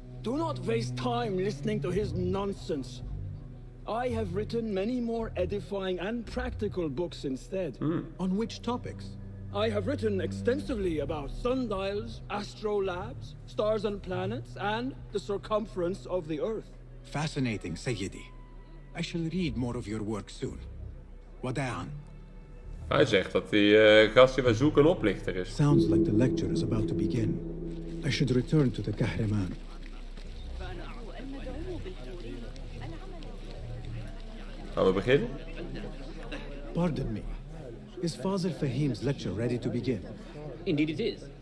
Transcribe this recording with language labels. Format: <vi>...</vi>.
<en>Do not waste time listening to his nonsense. I have written many more edifying and practical books instead. On which topics? I have written extensively about sundials, astrolabes, stars and planets, and the circumference of the Earth. Fascinating, Sayyidi. I shall read more of your work soon.</en> <ar>Wada'an.</ar> <nl>Hij zegt dat die gast die wij zoeken een oplichter is.</nl> <en>Sounds like the lecture is about to begin. I should return to the Kahraman.</en> <nl>Gaan we beginnen?</nl> <en>Pardon me. Is Fazil Fahim's lecture ready to begin? Indeed it is.</en>